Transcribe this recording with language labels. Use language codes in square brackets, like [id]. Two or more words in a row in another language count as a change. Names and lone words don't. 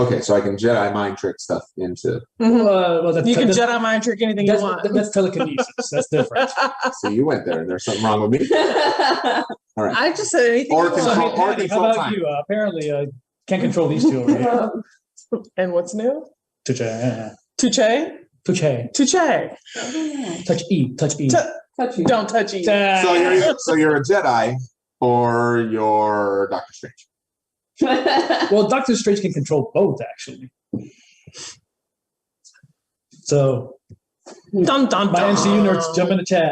[en] Okay, so I can Jedi mind trick stuff into. Mhm. Well, You can Jedi mind trick anything you want. That's telekinesis. That's different. So you went there, and there's something wrong with me. All right. I just said anything Or you So, want. hey, Patty, how about time. you? Apparently, can't control these two over here. And what's new? Touche. Touche? Touche. Touche. Touch E. Touch E. Touchy. Don't touch you. So you're a Jedi, or you're Doctor Strange. Well, Doctor Strange can control both, actually. So, Dun, dun, my dun. MCU nerds, jump in the chat.